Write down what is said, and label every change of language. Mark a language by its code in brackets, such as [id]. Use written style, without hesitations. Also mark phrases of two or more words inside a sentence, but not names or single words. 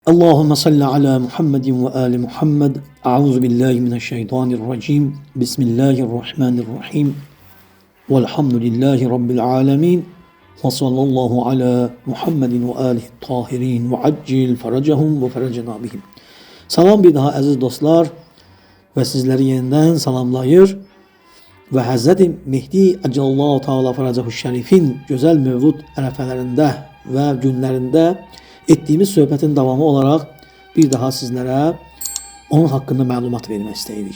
[ar] اللهم صل على محمد وآل محمد. أعوذ بالله من الشيطان الرجيم. بسم الله الرحمن الرحيم. والحمد لله رب العالمين. وصلى الله على محمد وآله الطاهرين وعجل فرجهم وفرجنا بهم. [az] Salam bir daha əziz dostlar və sizləri yenidən salamlayır və Həzrəti Mehdi [ar] عجل الله تعالى فرجه الشريف [az] gözəl mövlud ərəfələrində və günlərində etdiyimiz söhbətin davamı olaraq bir daha sizlərə onun haqqında məlumat vermək istəyirik.